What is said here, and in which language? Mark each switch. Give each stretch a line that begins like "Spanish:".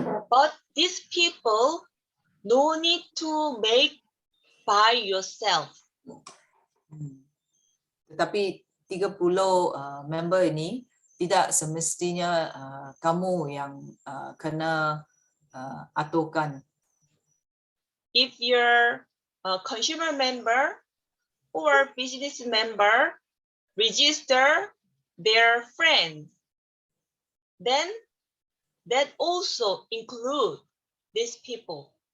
English: But these people no need to make by yourself.
Malay: Tetapi 30 member ini tidak semestinya kamu yang kena aturkan.
English: If you're a consumer member or business member, register their friends. then that also include these people.